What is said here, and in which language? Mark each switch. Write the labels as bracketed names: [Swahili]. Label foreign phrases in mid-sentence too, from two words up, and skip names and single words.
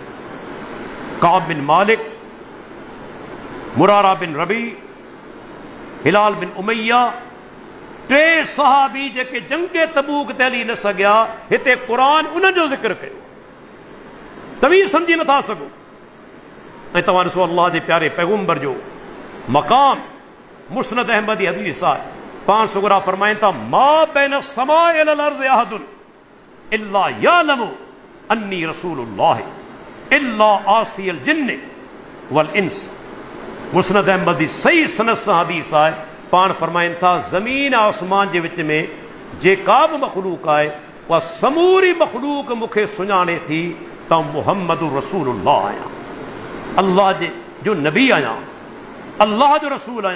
[Sindhi] काब बिन मालिक, मुरारा बिन रबी, हिलाल बिन उमैया, 3 सहाबी जेके जंग तबूक ते हली न सघिया। हिते कुरान उन्हनि जो ज़िक्र कयो, तव्हीं सम्झी नथा सघो। ऐं तव्हां ॾिसो अल्लाह जे प्यारे पैगुंबर जो मक़ाम। मुस्नद अहमदी हदीस आहे, पाण सुगरा फरमाइनि था [Arabic] ما بين السماء والأرض أحد إلا يعلم أني رسول الله إلا عاصي الجن والإنس. [Sindhi] मुस्नद अहमदी सही सनद सां हदीस आहे, पाण फरमाइनि था ज़मीन आसमान जे विच में जेका बि मखलूक आहे उहा समूरी मखलूक मूंखे सुञाणे थी त मुहम्मद रसूलुल्लाह आहियां, अल्लाह जो नबी आहियां, अल्लाह जो रसूल आहियां।